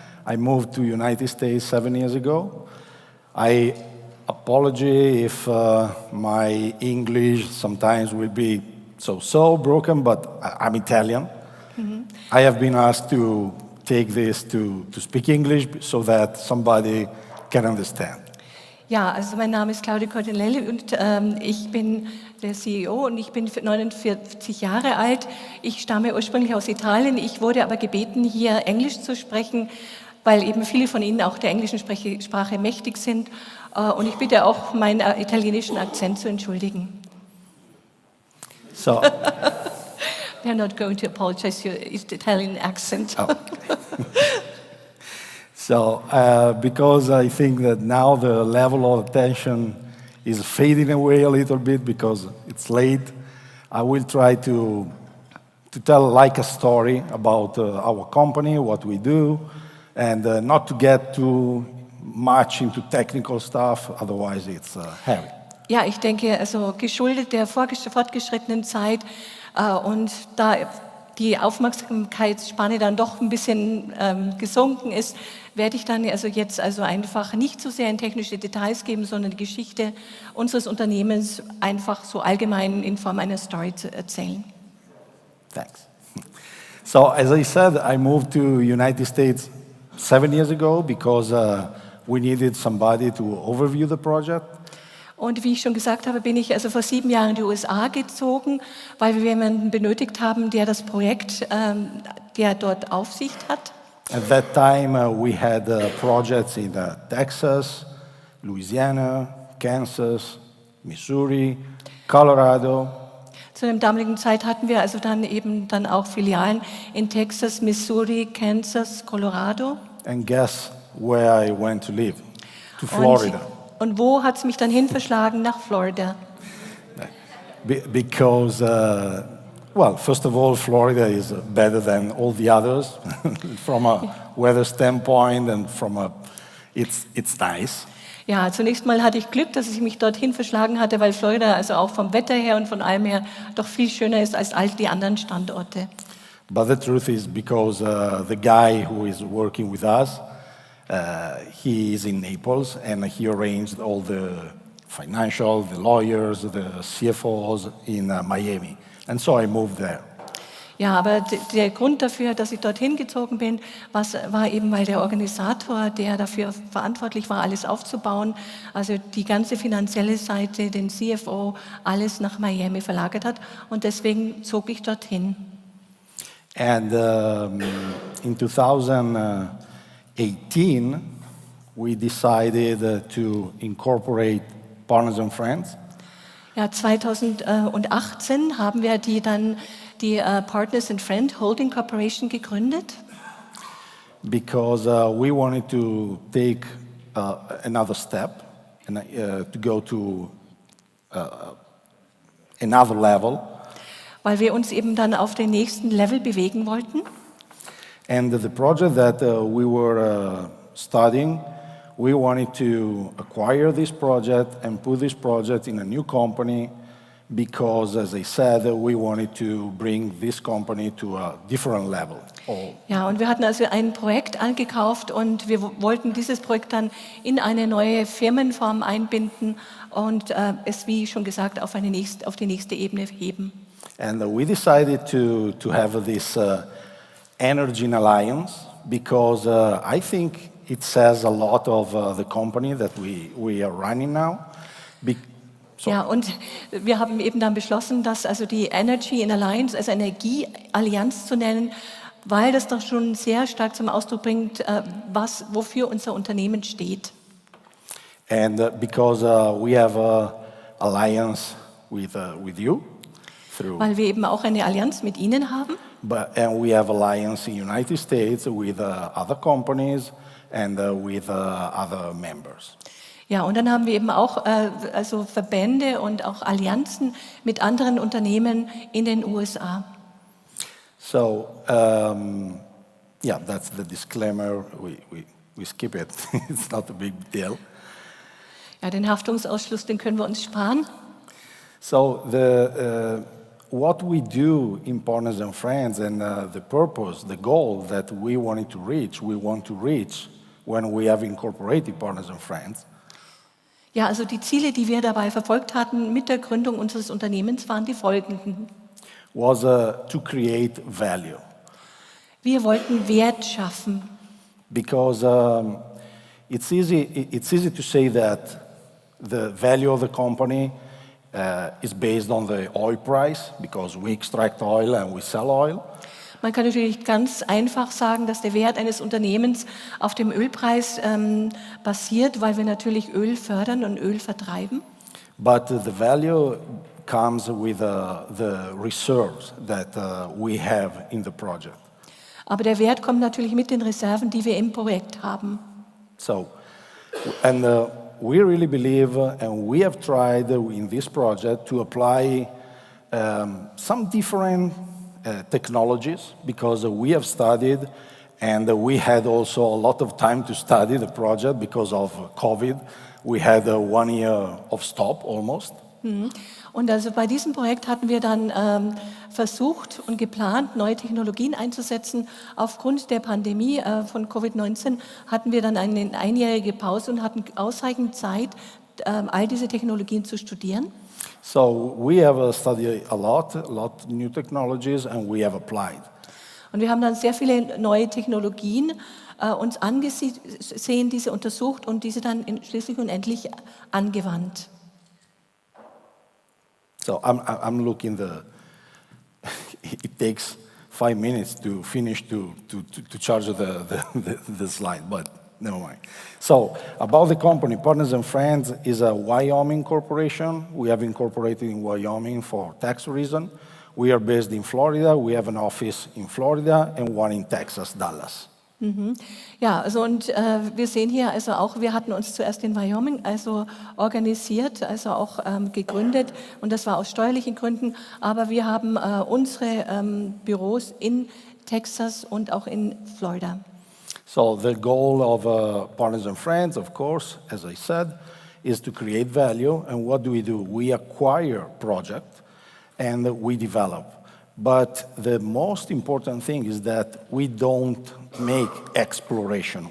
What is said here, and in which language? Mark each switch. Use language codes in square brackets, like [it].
[en] I moved to United States 7 years ago. I apologize if my English sometimes will be so broken, but I'm Italian. I have been asked to take this to speak English so that somebody can understand. [de] Ja, also mein Name ist Claudio Coltellini und ich bin der CEO und ich bin 49 Jahre alt. Ich stamme ursprünglich aus Italien. Ich wurde aber gebeten, hier Englisch zu sprechen, weil eben viele von Ihnen auch der englischen Sprache mächtig sind. Und ich bitte auch, meinen italienischen Akzent zu entschuldigen. [en] So, We are not going to apologize for your Italian accent. oh. So, because I think that now the level of attention is fading away a little bit because it's late, I will try to tell like a story about our company, what we do, and not to get too much into technical stuff, otherwise it's heavy. [de] Ja, ich denke, also geschuldet der fortgeschrittenen Zeit und da die Aufmerksamkeitsspanne dann doch ein bisschen gesunken ist, werde ich dann jetzt einfach nicht so sehr in technische Details geben, sondern die Geschichte unseres Unternehmens einfach so allgemein in Form einer Story zu erzählen. [en] Thanks. So, as I said, I moved to United States 7 years ago because we needed somebody to overview the project. [de] Und wie ich schon gesagt habe, bin ich also vor 7 Jahren in die USA gezogen, weil wir jemanden benötigt haben, der das Projekt, der dort Aufsicht hat. [en] At that time, we had projects in Texas, Louisiana, Kansas, Missouri, Colorado. [de] Zu der damaligen Zeit hatten wir also dann auch Filialen in Texas, Missouri, Kansas, Colorado. [en] And guess where I went to live? To Florida. [de] Und wo hat es mich dann hin verschlagen? Nach Florida. [en] Because, well, first of all, Florida is better than all the others from a weather standpoint and it's nice. [de] Ja, zunächst mal hatte ich Glück, dass ich mich dorthin verschlagen hatte, weil Florida also auch vom Wetter her und von allem her doch viel schöner ist als all die anderen Standorte. [en] But the truth is because the guy who is working with us, he is in Naples and he arranged all the financial, the lawyers, the CFOs in Miami. And so I moved there. [de] Ja, aber der Grund dafür, dass ich dorthin gezogen bin, war eben, weil der Organisator, der dafür verantwortlich war, alles aufzubauen, also die ganze finanzielle Seite, den CFO, alles nach Miami verlagert hat. Und deswegen zog ich dorthin. [en] And in 2018, we decided to incorporate Partners and Friends. [de] Ja, 2018 haben wir die Partners and Friends Holding Corporation gegründet. [en] Because we wanted to take another step and to go to another level. [de] Weil wir uns eben dann auf den nächsten Level bewegen wollten. [en] And the project that we were studying, we wanted to acquire this project and put this project in a new company because, as I said, we wanted to bring this company to a different level. [de] Ja, und wir hatten also ein Projekt angekauft und wir wollten dieses Projekt dann in eine neue Firmenform einbinden und es, wie schon gesagt, auf die nächste Ebene heben. [en] And we decided to have this Energy Alliance because I think it says a lot of the company that we are running now. [de] Ja, und wir haben eben dann beschlossen, dass also die Energy in Alliance, also Energieallianz zu nennen, weil das doch schon sehr stark zum Ausdruck bringt, wofür unser Unternehmen steht. [en] And because we have an alliance with you. [de] Weil wir eben auch eine Allianz mit Ihnen haben. [en] And we have alliance in United States with other companies and with other members. [de] Ja, und dann haben wir eben auch also Verbände und auch Allianzen mit anderen Unternehmen in den USA. [en] So, yeah, that's the disclaimer. We skip it. It's not a big deal. [de] Ja, den Haftungsausschluss, den können wir uns sparen. [en] So, what we do in Partners and Friends and the purpose, the goal that we want to reach when we have incorporated Partners and Friends. [de] Ja, also die Ziele, die wir dabei verfolgt hatten mit der Gründung unseres Unternehmens, waren die folgenden. [en] Was to create value. [de] Wir wollten Wert schaffen. [en] Because it's easy to say that the value of the company is based on the oil price, because we extract oil and we sell oil. [de] Man kann natürlich ganz einfach sagen, dass der Wert eines Unternehmens auf dem Ölpreis basiert, weil wir natürlich Öl fördern und Öl vertreiben. [en] But the value comes with the reserves that we have in the project. [de] Aber der Wert kommt natürlich mit den Reserven, die wir im Projekt haben. [en] So, and we really believe, and we have tried in this project to apply some different technologies, because we have studied, and we had also a lot of time to study the project because of COVID. We had 1 year of stop almost. [de] Und also bei diesem Projekt hatten wir dann versucht und geplant, neue Technologien einzusetzen. Aufgrund der Pandemie von Covid-19 hatten wir dann eine einjährige Pause und hatten ausreichend Zeit, all diese Technologien zu studieren. [en] So we have studied a lot new technologies, and we have applied. [de] Und wir haben dann sehr viele neue Technologien uns angesehen, diese untersucht und diese dann schließlich und endlich angewandt. [en] So I'm looking it takes 5 minutes to finish to charge the slide, but never mind. So about the company, Partners and Friends is a Wyoming corporation. We have incorporated in Wyoming for tax reason. We are based in Florida. We have an office in Florida and one in Texas, Dallas. [de] Ja, also und wir sehen hier also auch, wir hatten uns zuerst in Wyoming also organisiert, also auch gegründet, und das war aus steuerlichen Gründen, aber wir haben unsere Büros in Texas und auch in Florida. [en] So the goal of Partners and Friends, of course, as I said, is to create value. And what do? We acquire project and we develop. But the most important thing is that we don't make exploration.